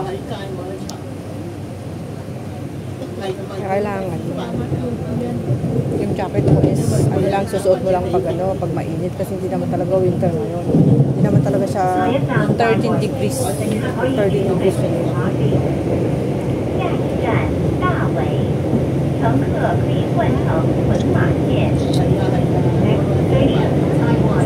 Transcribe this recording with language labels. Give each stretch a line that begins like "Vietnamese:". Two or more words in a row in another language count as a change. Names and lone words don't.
Filipino: Kaya kailangan yung jacket mo is lang susuot mo lang pag mainit kasi hindi naman talaga winter ngayon. Hindi naman talaga siya 13 degrees. 13 degrees yun.
Chinese: 站大围，乘客可以换乘屯马线。
English: Next station, Taiwan.